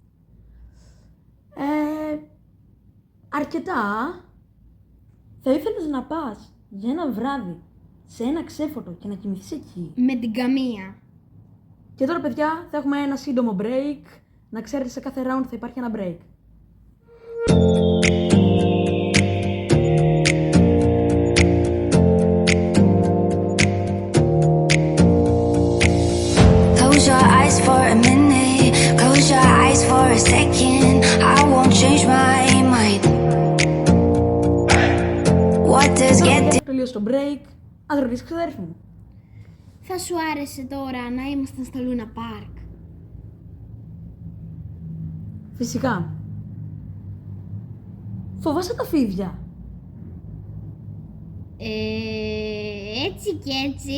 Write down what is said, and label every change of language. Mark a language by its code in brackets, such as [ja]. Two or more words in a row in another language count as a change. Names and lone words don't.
[el] Αρκετά. Θα ήθελες να πας για ένα βράδυ σε ένα ξέφωτο και να κοιμηθείς εκεί? Με την καμία. Και τώρα παιδιά θα έχουμε ένα σύντομο break. Να ξέρετε σε κάθε round θα υπάρχει ένα break. [en] Close your eyes for a minute, close your eyes for a second. I won't change my mind. What does get [el] Τελείωσε το break. Ας ρωτήσεις ξαδέρφη μου. Θα σου άρεσε τώρα να ήμασταν στο Λούνα Πάρκ? Φυσικά. Φοβάσαι τα φίδια? Έτσι και έτσι.